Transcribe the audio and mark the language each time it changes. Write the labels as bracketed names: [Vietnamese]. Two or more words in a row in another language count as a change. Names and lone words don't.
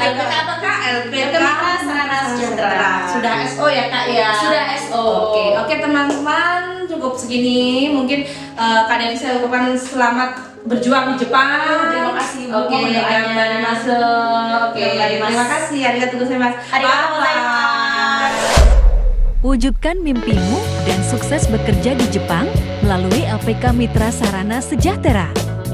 [Indonesian] LPK apa Kak? LPK Mitra Sarana Sejahtera. Sudah SO ya Kak ya? Sudah SO. Oke teman-teman, cukup segini. Mungkin Kak Devi saya ucapkan selamat berjuang di Jepang. Terima kasih, Bu. Oke, Mohon doanya. gambar masuk. Oke, Gambar terima kasih. [Japanese] ありがとうございます. ありがとうございます. [Indonesian] Wujudkan mimpimu dan sukses bekerja di Jepang melalui LPK Mitra Sarana Sejahtera.